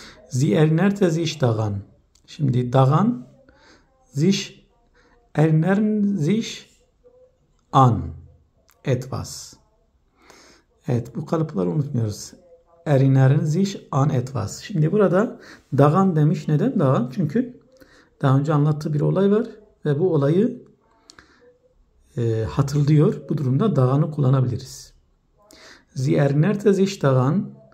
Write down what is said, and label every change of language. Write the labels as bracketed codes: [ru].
[de] Sie erinnerte sich daran. Şimdi daran sich erinnern sich an etwas. [tr] Evet, bu kalıpları unutmuyoruz. [de] Erinnern sich an etwas. [tr] Şimdi burada daran demiş. Neden daran? Çünkü daha önce anlattığı bir olay var ve bu olayı hatırlıyor. Bu durumda daran'ı kullanabiliriz. [de] Sie erinnerte sich daran.